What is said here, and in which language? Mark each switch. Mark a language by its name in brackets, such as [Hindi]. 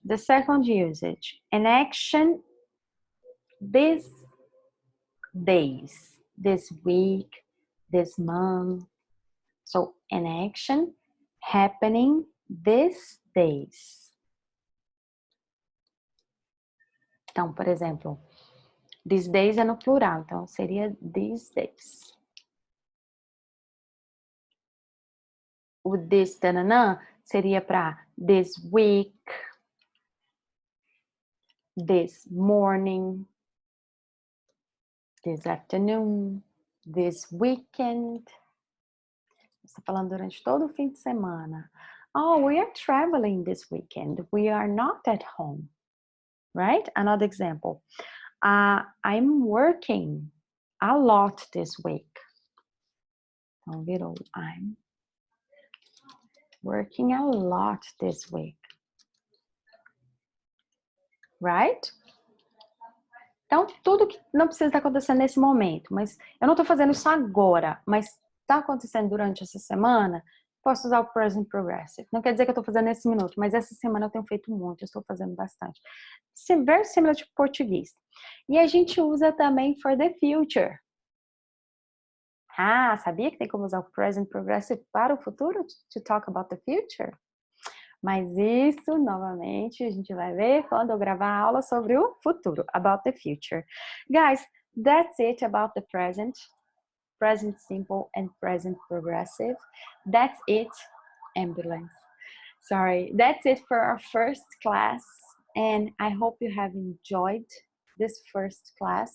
[English] The second usage, an action these days, this week, this month. So, an action happening these days. [Portuguese] Então, por exemplo, these days é no plural, então seria these days. O this tananã seria para this week, this morning, this afternoon, this weekend. Está falando durante todo o fim de semana. [English] Oh, we are traveling this weekend. We are not at home. Right? Another example. I'm working a lot this week. [Portuguese] Então, virou [English] I'm working a lot this week. Right? [Portuguese] Então, tudo que não precisa estar acontecendo nesse momento, mas eu não estou fazendo isso agora, mas está acontecendo durante essa semana, posso usar o present progressive. Não quer dizer que eu estou fazendo nesse minuto, mas essa semana eu tenho feito muito, eu estou fazendo bastante. [English] Very similar to [Portuguese] português. E a gente usa também [English] for the future. [Portuguese] Sabia que tem como usar o present progressive para o futuro? [English] To talk about the future? [Portuguese] Mas isso, novamente, a gente vai ver quando eu gravar a aula sobre o futuro, [English] about the future. Guys, that's it about the present simple and present progressive. That's it, ambulance. Sorry, that's it for our first class. And I hope you have enjoyed this first class.